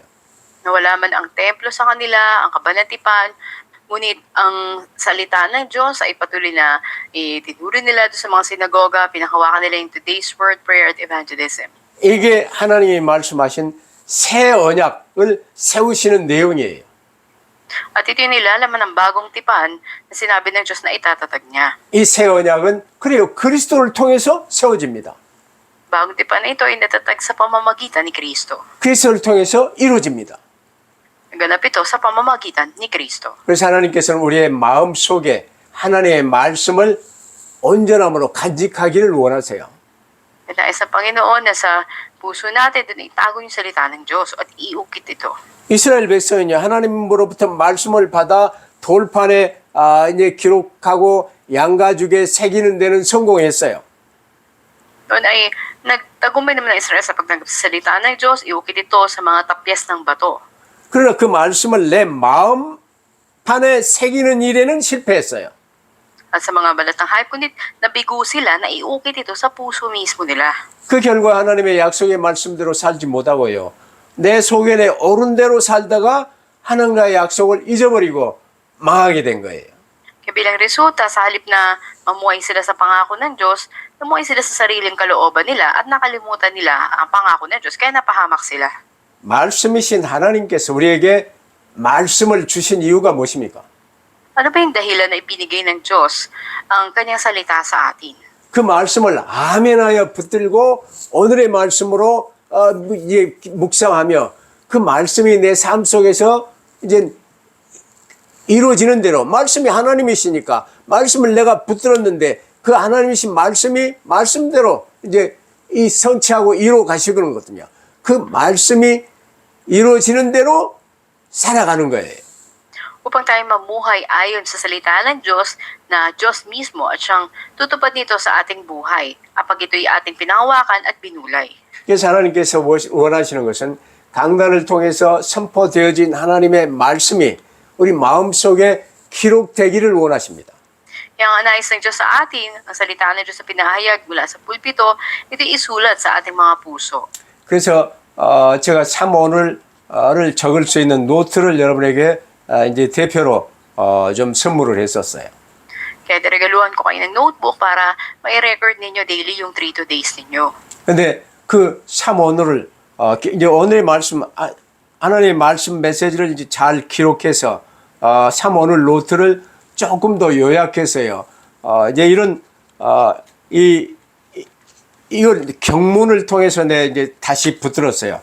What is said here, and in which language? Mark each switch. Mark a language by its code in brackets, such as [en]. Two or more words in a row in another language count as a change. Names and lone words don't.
[tl] Nawala man ang templo sa kanila, ang kabanatipan, ngunit ang salita ng Diyos ay patuloy na itinuro nila doon sa mga sinagoga, pinakawakan nila yung [en] today's word, [tl] prayer, at evangelism. [ko] 이게 하나님이 말씀하신 새 언약을 세우시는 내용이에요. [tl] At ito yung nilalaman ng bagong tipan na sinabi ng Diyos na itatatag niya. [ko] 이 새 언약은 그래요. 그리스도를 통해서 세워집니다. [tl] Bagong tipan na ito ay natatag sa pamamagitan ni Kristo. [ko] 그리스도를 통해서 이루어집니다. [tl] Ganap ito sa pamamagitan ni Kristo. [ko] 그래서 하나님께서는 우리의 마음 속에 하나님의 말씀을 온전함으로 간직하기를 원하세요. [tl] Nais ng Panginoon na sa puso natin doon itago yung salita ng Diyos at iukit ito. [ko] 이스라엘 백성은요, 하나님으로부터 말씀을 받아 돌판에 이제 기록하고 양가죽에 새기는 데는 성공했어요. [tl] Doon ay nagtagumpay naman ng Israel sa pagtanggap sa salita ng Diyos, iukit ito sa mga tapyas ng bato. [ko] 그러나 그 말씀을 내 마음 판에 새기는 일에는 실패했어요. [tl] At sa mga balat ng hype, kundi nabigo sila na iukit ito sa puso mismo nila. [ko] 그 결과 하나님의 약속의 말씀대로 살지 못하고요. 내 소견에 옳은 대로 살다가 하나님과의 약속을 잊어버리고 망하게 된 거예요. [tl] Kaya bilang resulta, sa halip na mamuhay sila sa pangako ng Diyos, namuhay sila sa sariling kalooban nila at nakalimutan nila ang pangako ng Diyos, kaya napahamak sila. [ko] 말씀이신 하나님께서 우리에게 말씀을 주신 이유가 무엇입니까? [tl] Ano ba yung dahilan na ibinigay ng Diyos ang kanyang salita sa atin? [ko] 그 말씀을 아멘하여 붙들고 오늘의 말씀으로 묵상하며 그 말씀이 내 삶 속에서 이제 이루어지는 대로 말씀이 하나님이시니까 말씀을 내가 붙들었는데 그 하나님이신 말씀이 말씀대로 이제 이 성취하고 이루어 가시는 거거든요. 그 말씀이 이루어지는 대로 살아가는 거예요. [tl] Upang tayo mamuhay ayon sa salita ng Diyos na Diyos mismo at siyang tutupad nito sa ating buhay kapag ito'y ating pinahawakan at binulay. [ko] 그래서 하나님께서 원하시는 것은 강단을 통해서 선포되어진 하나님의 말씀이 우리 마음속에 기록되기를 원하십니다. [tl] Kaya ang nais ng Diyos sa atin, ang salita ng Diyos na pinahayag mula sa pulpito, ito'y isulat sa ating mga puso. [ko] 그래서 제가 3오늘을 적을 수 있는 노트를 여러분에게 이제 대표로 좀 선물을 했었어요. [tl] Kaya regaluhan ko kayo ng notebook para mai-record ninyo daily yung 3 days ninyo. [ko] 근데 그 3오늘을 이제 오늘의 말씀 하나님의 말씀 메시지를 이제 잘 기록해서 3오늘 노트를 조금 더 요약해서요. 이제 이런 이걸 경문을 통해서 내 이제 다시 붙들었어요.